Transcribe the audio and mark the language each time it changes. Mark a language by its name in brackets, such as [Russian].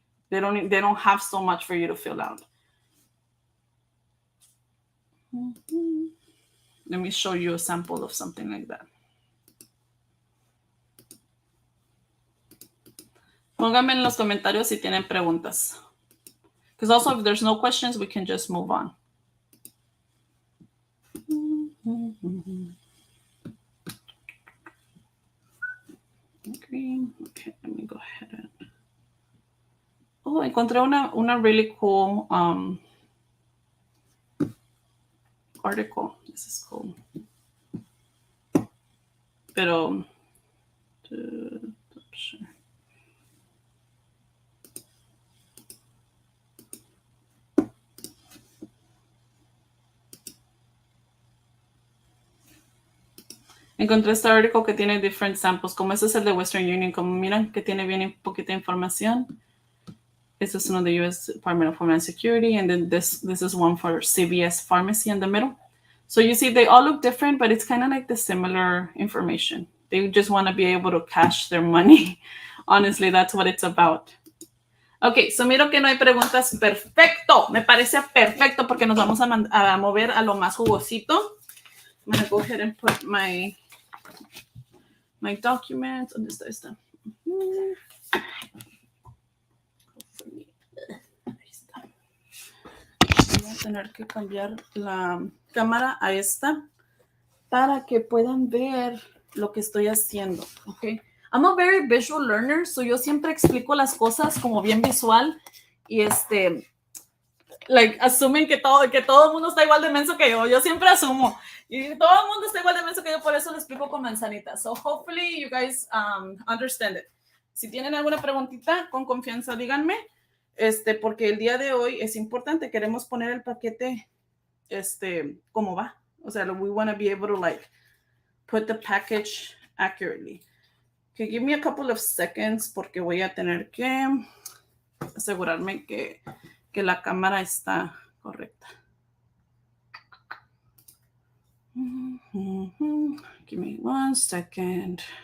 [English] They don't have so much for you to fill out. Let me show you a sample of something like that. [Spanish] Pónganme en los comentarios si tienen preguntas. [English] Because also if there's no questions, we can just move on. Okay, let me go ahead and... Oh, [Spanish] encontré una [English] really cool article. This is cool. [Spanish] Pero... Encontré este artículo que tiene [English] different samples, [Spanish] como ese es el de Western Union, como miran que tiene bien poquita información. Este es uno de US Department of Homeland Security, [English] and then this is one for CVS Pharmacy in the middle. So you see, they all look different, but it's kind of like the similar information. They just want to be able to cash their money. Honestly, that's what it's about. [Spanish] Ok, so miro que no hay preguntas. Perfecto, me parece perfecto porque nos vamos a mover a lo más jugosito. [English] I'm going to go ahead and put my documents. [Spanish] ¿Dónde está esta? Ahí está. Voy a tener que cambiar la cámara a esta para que puedan ver lo que estoy haciendo. Okay. [English] I'm a very visual learner, so [Spanish] yo siempre explico las cosas como bien visual y like, asumen que todo el mundo está igual de menso que yo. Yo siempre asumo. Y todo el mundo está igual de menso que yo, por eso lo explico con manzanitas. [English] So hopefully you guys understand it. [Spanish] Si tienen alguna preguntita, con confianza díganme, porque el día de hoy es importante. Queremos poner el paquete, como va. O sea, [English] we want to be able to, like, put the package accurately. Okay, give me a couple of seconds [Spanish] porque voy a tener que asegurarme que la cámara está correcta. [English] Give me 1 second.